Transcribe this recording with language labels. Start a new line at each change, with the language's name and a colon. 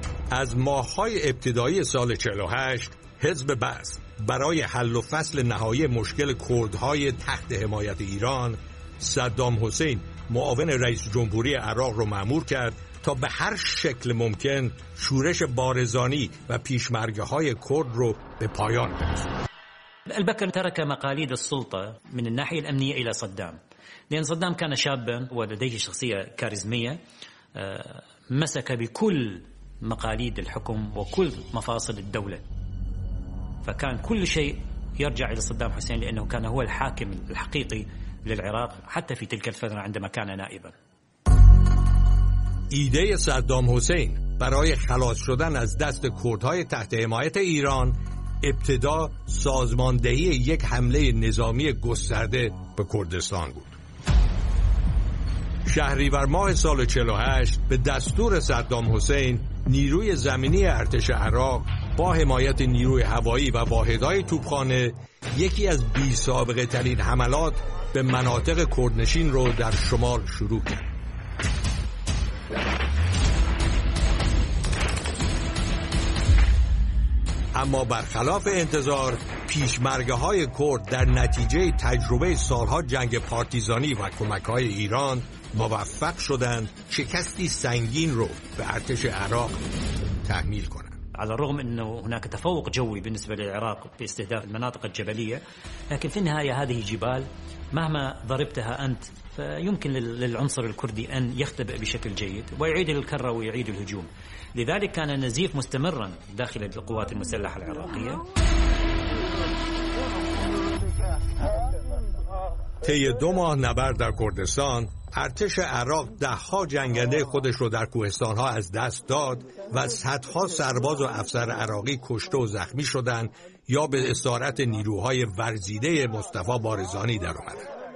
Persian: از ماه‌های ابتدایی سال 48 حزب بعث برای حل و فصل نهایی مشکل کردهای تحت حمایت ایران، صدام حسین معاون رئیس جمهوری عراق را مأمور کرد تا به هر شکل ممکن شورش بارزانی و پیشمرگه‌های کرد را به پایان برساند.
Arabic: البکر ترک مقاليد السلطه من الناحيه الامنيه الى صدام، لان صدام كان شابا ولديه شخصيه كاريزميه، مسك بكل مقاليد الحكم وكل مفاصل الدولة، فكان كل شيء يرجع إلى صدام حسين لأنه كان هو الحاكم الحقيقي للعراق حتى في تلك الفترة عندما كان نائبا.
Persian: إيدي صدام حسين برای خلاص شدن از دست کردهای تحت حمایت ایران، ابتدا سازماندهی یک حمله نظامی گسترده به کردستان بود. شهریور ماه سال 48 به دستور صدام حسین، نیروی زمینی ارتش عراق با حمایت نیروی هوایی و واحدهای توپخانه یکی از بی سابقه ترین حملات به مناطق کردنشین رو در شمال شروع کرد. اما برخلاف انتظار، پیشمرگه های کرد در نتیجه تجربه سالها جنگ پارتیزانی و کمک های ایران موفق شدند شکستی سنگین رو به ارتش عراق تحمیل کنند.
Arabic: على الرغم انه هناك تفوق جوي بالنسبه للعراق في استهداف المناطق الجبليه، لكن في النهايه هذه جبال مهما ضربتها انت فيمكن للعنصر الكردي ان يختبئ بشكل جيد ويعيد الكره ويعيد الهجوم، لذلك كان النزيف مستمرا داخل القوات المسلحه العراقيه.
Persian: طی دو ماه نبرد در کردستان، ارتش عراق ده‌ها جنگنده خودش رو در کوهستان‌ها از دست داد و صدها سرباز و افسر عراقی کشته و زخمی شدند یا به اسارت نیروهای ورزیده مصطفی بارزانی درآمدند.